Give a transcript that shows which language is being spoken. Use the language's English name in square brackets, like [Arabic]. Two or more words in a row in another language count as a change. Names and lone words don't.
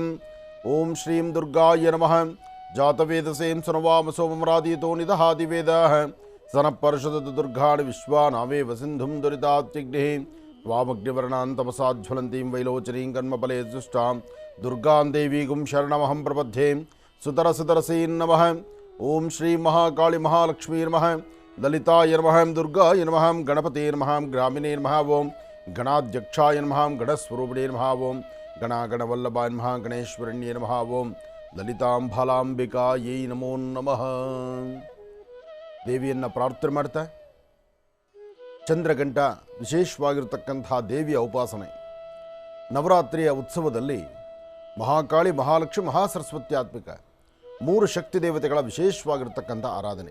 [Sanskrit] ಓಂ ಶ್ರೀಂ ದುರ್ಗಾಯ ನಮಃ. ಜಾತವೇದಸೇಂ ಸುನವಾಮಸೋ ಮಮರಾದೀತೋ ನಿದಹಾದಿವೇದಾಃ ಸನಃಪರ್ಷದತು ದುರ್ಗಾಣಿ ವಿಶ್ವಾನಾವೇವ ಸಿಂಧುಂ ದುರಿತಾತ್ಯಗ್ನಿಃ ತ್ವಾಮಗ್ನಿವರ್ಣಾಂ ತಮಸಾಜ್ವಲಂತೀಂ ವೈಲೋಚನೀಂ ಕರ್ಮಫಲೇ ಸುಷ್ಟಾಂ ದುರ್ಗಾಂ ದೇವೀಗುಂ ಶರಣಮಹಂ ಪ್ರಪದ್ಯೆ. ಸುತರಸುತರಸೀಂ ನಮಃ. ಓಂ ಶ್ರೀ ಮಹಾಕಾಳಿ ಮಹಾಲಕ್ಷ್ಮೀ ನಮಃ. ಲಲಿತಾಯ ನಮಃ. ದುರ್ಗಾಯ ನಮಃ. ಗಣಪತೇ ನಮಃ. ಗ್ರಾಮಿಣೇ ನಮಃ. ಓಂ ಗಣಾಧ್ಯಕ್ಷಾಯ ನಮಃ. ಗಣಸ್ವರೂಪಿಣೇ ನಮಃ. ಓಂ ಗಣಾಗಣವಲ್ಲಭಾಯ ನಮಃ. ಗಣೇಶ್ವರಣ್ಯೇ ನಮಃ. ಓಂ ಲಲಿತಾಂಬಾಲಾಂಬಿಕಾಯೈ ನಮೋ ನಮಃ. [Kannada] ದೇವಿಯನ್ನು ಪ್ರಾರ್ಥನೆ ಮಾಡ್ತಾ ಚಂದ್ರಘಂಟ ವಿಶೇಷವಾಗಿರ್ತಕ್ಕಂಥ ದೇವಿಯ ಉಪಾಸನೆ. ನವರಾತ್ರಿಯ ಉತ್ಸವದಲ್ಲಿ ಮಹಾಕಾಳಿ, ಮಹಾಲಕ್ಷ್ಮಿ, ಮಹಾಸರಸ್ವತ್ಯಾತ್ಮಿಕ 3 ಶಕ್ತಿ ದೇವತೆಗಳ ವಿಶೇಷವಾಗಿರ್ತಕ್ಕಂಥ ಆರಾಧನೆ.